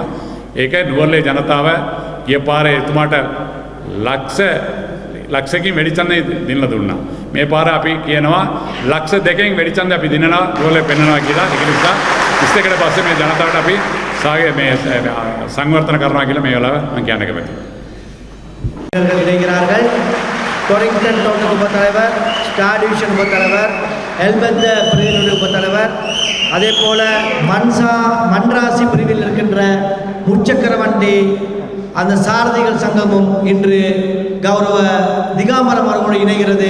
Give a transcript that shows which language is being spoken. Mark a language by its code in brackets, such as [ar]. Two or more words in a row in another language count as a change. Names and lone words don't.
[si] ඒක නුවරඑළිය ජනතාව ගිය පාරේ එතුමාට ලක්ෂකින් වැඩි ඡන්දය දෙන්න දුන්නා. මේ පාර අපි කියනවා ලක්ෂ 2කින් වැඩි ඡන්දය අපි දිනනවා නුවරඑළිය පෙන්වනවා කියලා. ඒක නිසා 21ට පස්සේ මේ ජනතාවට අපි සංවර්ධන කරනවා කියලා මේ වෙලාව මම කියන්න කැමතියි. [ta] இணைகிறார்கள். டொரிங்டன் தோட்ட உபத்தலைவர், ஸ்டார் டிவிஷன் உபத்தலைவர், எல்பெத்த பிரிவினுடைய உபத்தலைவர், அதே போல மன்ராசி பிரிவில் இருக்கின்ற முச்சக்கர வண்டி அந்த சாரதிகள் சங்கமும் இன்று கௌரவ திகாம்பரம் அவர்களோடு இணைகிறது.